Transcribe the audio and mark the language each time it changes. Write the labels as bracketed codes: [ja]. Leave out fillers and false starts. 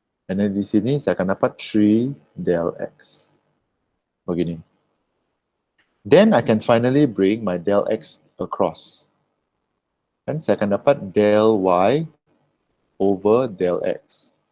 [en] And then [ms] di sini saya akan dapat 3 del x. Begini. [en] Then, I can finally bring my del x across. [ms] Dan saya akan dapat del y over del x.